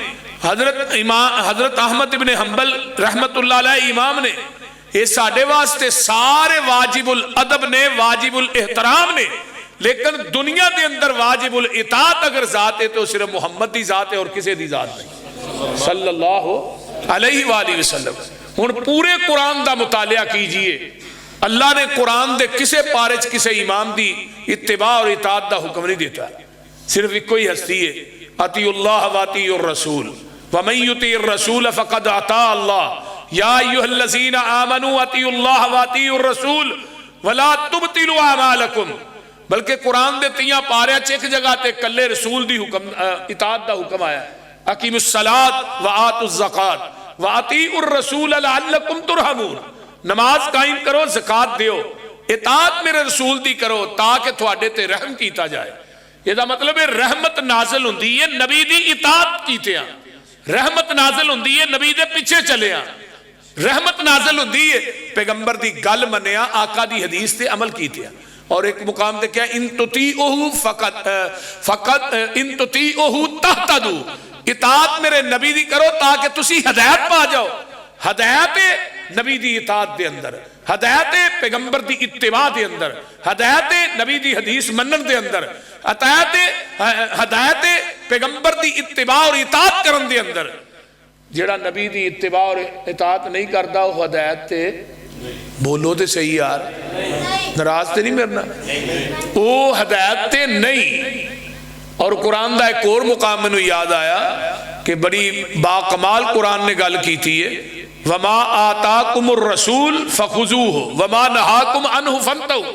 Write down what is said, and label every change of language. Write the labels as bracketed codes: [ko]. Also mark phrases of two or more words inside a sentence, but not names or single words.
[pa] حضرت احمد ابن حنبل رحمت اللہ علیہ امام نے یہ ساڈے واسطے سارے واجب الادب نے واجب الاحترام نے لیکن دنیا دے اندر واجب الاطاعت اگر ذات ہے تو صرف محمد دی ذات ہے اور کسی دی ذات نہیں [ar] صلی اللہ علیہ وآلہ وسلم. [pa] ہن پورے قرآن دا مطالعہ کیجئے اللہ نے قرآن دے کسے پارچ کسے امام دی اتباع اور اطاعت دا حکم نہیں دیتا صرف ایک کوئی ہستی ہے [ar] اطیع اللہ واطیع الرسول ومن یطیع الرسول فقد اطاع اللہ یا ایھا الذین آمنوا اطیعوا اللہ واطیعوا الرسول ولا تبطلوا اعمالکم. [pa] بلکہ قرآن دے تیاں پارے ایک جگہ تے کلے رسول دی حکم اطاعت دا حکم آیا [ar] اقیموا الصلاۃ وآتوا الزکاۃ واطیعوا الرسول لعلکم ترحمون. [pa] نماز قائم کرو زکات دیو اطاعت میرے رسول دی کرو تاکہ تھوڑے تے رحم کیتا جائے. یہ دا مطلب ہے رحمت نازل ہوندی ہے نبی دی اطاعت کیتے ہیں رحمت نازل ہوندی ہے نبی دے پیچھے چلے ہیں رحمت نازل ہوندی ہے پیغمبر دی گل منیا آقا دی حدیث تے عمل کیتے ہیں. اور ایک مقام تے کیا [ar] ان تطیعوہ فقط ان تطیعوہ تہتدوا [pa] اطاعت میرے نبی دی کرو تاکہ تسی ہدایت پا جاؤ. ہدایت نبی دی اطاعت دے اندر ہدایت پیغمبر دی اتباع دے اندر ہدایت نبی دی حدیث منن دے اندر ہدایت پیغمبر دی اتباع اور اطاعت کرن دے اندر. جیڑا نبی دی اتباع اور اطاعت نہیں کردا وہ ہدایت تے بولو تے صحیح یار ناراض تے نہیں مرنا وہ ہدایت تے نہیں. اور قرآن دا ایک اور مقام میں یاد آیا کہ بڑی باکمال قرآن نے گل کی تھی [ar] وما آتاکم الرسول فخذوہ وما نہاکم عنہ فانتہوا.